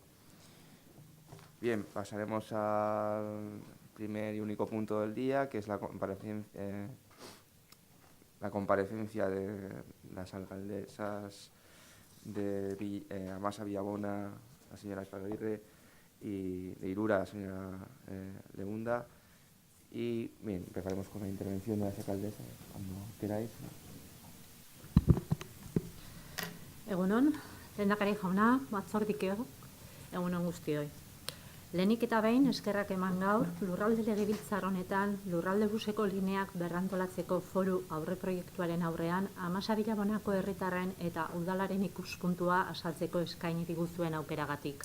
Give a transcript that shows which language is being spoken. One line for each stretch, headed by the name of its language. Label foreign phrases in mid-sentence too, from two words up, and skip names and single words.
Spanish: Bien, pasaremos al primer y único punto del día, que es la comparecencia de las alcaldesas de Amasa Villabona, la señora Espadaguirre, y de Irura, la señora Leunda. Y bien, empezaremos con la intervención de las alcaldesas, cuando queráis.
Basque: Egunon, lehendakari jauna, batzordikeo, egunon guztioi. Lehenik eta behin eskerrak eman gaur, lurralde legebiltzar honetan lurralde buseko lineak berrantolatzeko foru aurreproiektuaren aurrean Amasa Villabonako herritarren eta udalaren ikuspuntua azaltzeko eskaini diguzuen aukeragatik.